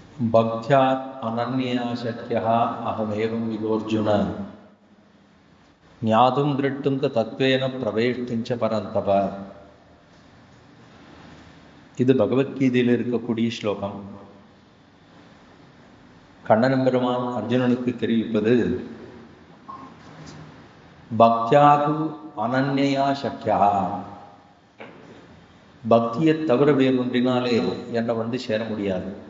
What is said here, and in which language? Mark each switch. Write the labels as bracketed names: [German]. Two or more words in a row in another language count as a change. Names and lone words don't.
[Sanskrit] भक्त्यात् अनन्यया शक्यः अहमेवं विदोऽर्जुन ज्ञातुं दृष्टुं च तत्त्वेन प्रवेष्टुं च परन्तप. [Tamil] இது பகவத்கீதையில் இருக்கக்கூடிய ஸ்லோகம். கண்ணன் பெருமான் அர்ஜுனனுக்கு தெரிவிப்பது, [Sanskrit] भक्त्यातु अनन्या शक्या, [Tamil] பக்தியை தவிர வேறு ஒன்றினாலே என்னை சேர முடியாது.